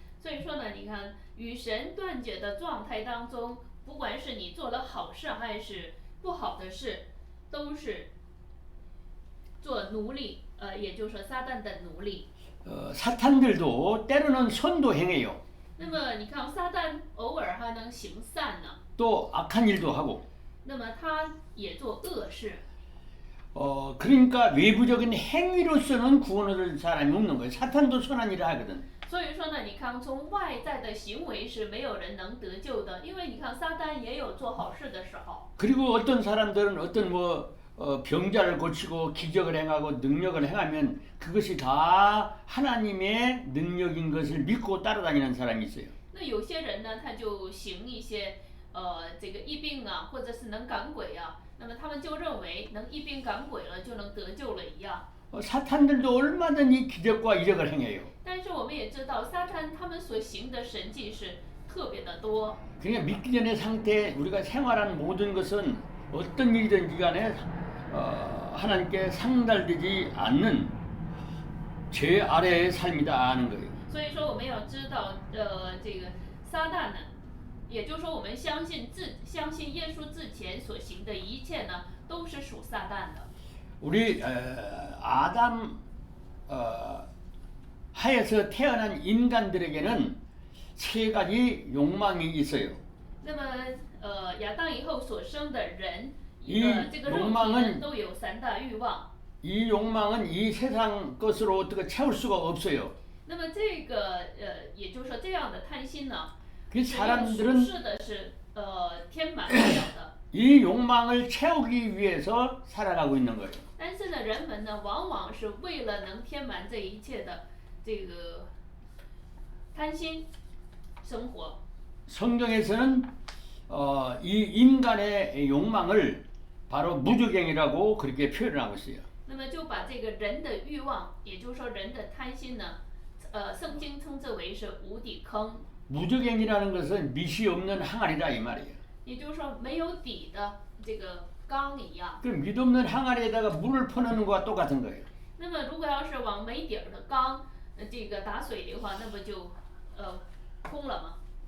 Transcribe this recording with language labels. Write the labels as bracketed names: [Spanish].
[Chinese] 所以说呢，你看与神断绝的状态当中，不管是你做了好事还是不好的事，都是做奴隶，也就是说撒旦的奴隶。 [Korean] 사탄들도 때로는 선도 행해요. [Chinese] 那么你看，撒旦偶尔还能行善呢， [Korean] 또 악한 일도 하고. [Chinese] 那么他也做恶事。 [Korean] 그러니까 외부적인 행위로서는 구원 얻을 사람이 없는 거예요. 사탄도 선한 일을 하거든. [Chinese] 所以说呢，你看从外在的行为是没有人能得救的，因为你看撒旦也有做好事的时候。 [Korean] 그리고 어떤 사람들은 어떤 병자를 고치고 기적을 행하고 능력을 행하면 그것이 다 하나님의 능력인 것을 믿고 따라다니는 사람이 있어요. [Chinese] 那有些人呢，他就行一些这个医病啊，或者是能赶鬼啊，那么他们就认为能医病赶鬼了就能得救了一样。 [Korean] 사탄들도 얼마든지 기적과 이적을 행해요. [Chinese] 但是我们也知道，撒旦他们所行的神迹是特别的多。 [Korean] 그러니까 믿기 전의 상태 우리가 생활하는 모든 것은 어떤 일이든지 간에 하나님께 상달되지 않는 죄 아래의 삶이다 하는 거예요. [Chinese] 所以说我们要知道，这个撒旦呢，也就是说我们相信耶稣之前所行的一切呢，都是属撒旦的。 [Korean] 우리 아담 하에서 태어난 인간들에게는 세 가지 욕망이 있어요. [Chinese] 那么亚当以后所生的人， [Korean] 이 [Chinese] 这个肉体 [Korean] 욕망은 [Chinese] 呢都有3大欲望。 [Korean] 이 욕망은 이 세상 것으로 어떻게 채울 수가 없어요. [Chinese] 那么这个也就是说这样的贪心呢， [Korean] 그 [Chinese] 是用属 [Korean] 사람들은 [Chinese] 世的是填满不了的。 [Korean] 이 욕망을 채우기 위해서 살아가고 있는 거예요. [Chinese] 但是呢，人们呢往往是为了能填满这一切的这个贪心生活。 [Korean] 성경에서는 이 인간의 욕망을 바로 무저갱이라고 그렇게 표현하고 있어요. [Chinese] 那么就把这个人的欲望，也就是说人的贪心呢，圣经称之为是无底坑。 [Korean] 무적행이라는 것은 밑이 없는 항아리다 이 말이에요. [Chinese] 也就是说没有底的这个缸一样。 [Korean] 그럼 밑 없는 항아리에다가 물을 퍼넣는 것과 똑같은 거예요. [Chinese] 那么如果要是往没底儿的缸，这个打水的话，那不就空了吗？